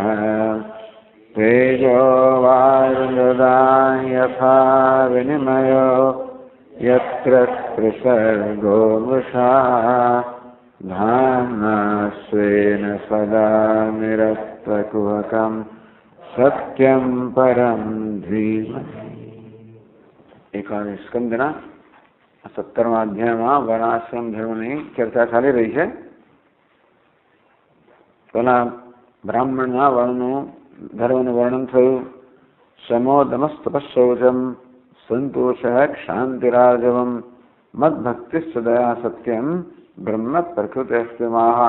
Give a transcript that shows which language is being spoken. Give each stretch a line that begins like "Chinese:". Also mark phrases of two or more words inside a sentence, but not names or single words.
Sanskrit: तेजो वायुर्मृदां यथा विनिमयो यत्र त्रिसर्गो मृषा धाम्ना स्वेन सदा निरस्तकुहकं सत्यं परं धीमहि।
Gujarati: એકાદશ સ્કંદના 17મા અધ્યાયમાં વર્ણાશ્રમ ધર્મની ચર્ચા ચાલી રહી છે. પેલા બ્રાહ્મણના વર્ણનું ધર્મનું વર્ણન થયું.
Sanskrit: शमो दमस्तपशौचम संतोष क्षांतिराजवम मदभक्तिश्च दया सत्यम ब्रह्म प्रकृतिस्तमाह.